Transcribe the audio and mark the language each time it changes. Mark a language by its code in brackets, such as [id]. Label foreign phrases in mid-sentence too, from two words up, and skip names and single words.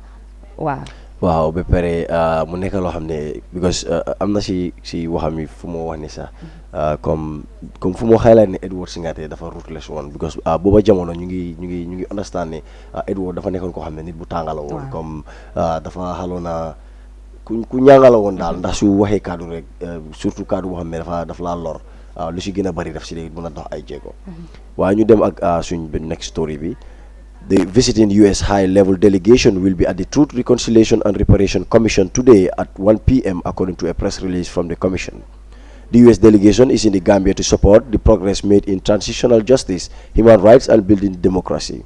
[wo] waaw ba pare mu nekk loo xam ne because am na si waxam yi fu moo wax ni sax comme fu moo highlight ne Edward Singate dafa ruthless woon because booba jamono ñu ngi understand ne Edward dafa nekkoon koo xam ne nit bu tàngala woon comme dafa xaloon na ku ñaangala woon daal ndax su waxee kaddu rek surtout kaddu boo xam ne dafa laa lor lu si gën a bari daf si léegi mën a dox ay jéego waaye ñu dem ak suñ [en] next story [wo] bi. [en] The visiting U.S. high-level delegation will be at the Truth, Reconciliation and Reparation Commission today at 1 p.m. according to a press release from the commission. The U.S. delegation is in the Gambia to support the progress made in transitional justice, human rights and building democracy.